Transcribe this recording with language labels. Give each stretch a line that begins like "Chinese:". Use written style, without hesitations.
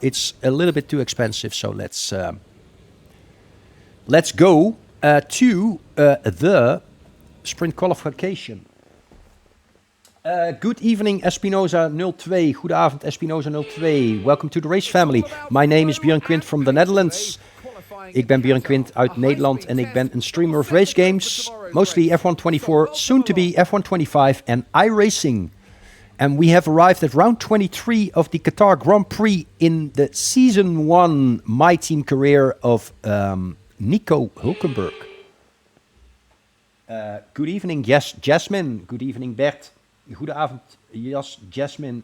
English: It's a little bit too expensive, so let's go to the sprint qualification. Good evening, Espinoza02.
Dutch: Goedenavond,
English: Espinoza02. Welcome to the race family. My name is Björn Quint from the Netherlands.
Dutch: Ik ben Björn Quint uit Nederland en ik ben een streamer
English: of race games. Mostly F124, soon to be F125 and iRacing. And we have arrived at round 23 of the Qatar Grand Prix in the Season 1 My Team career of Nico Hulkenberg. Good evening, Jasmine. Good evening, Bert.
Dutch: Goedenavond,
English: Jasmine.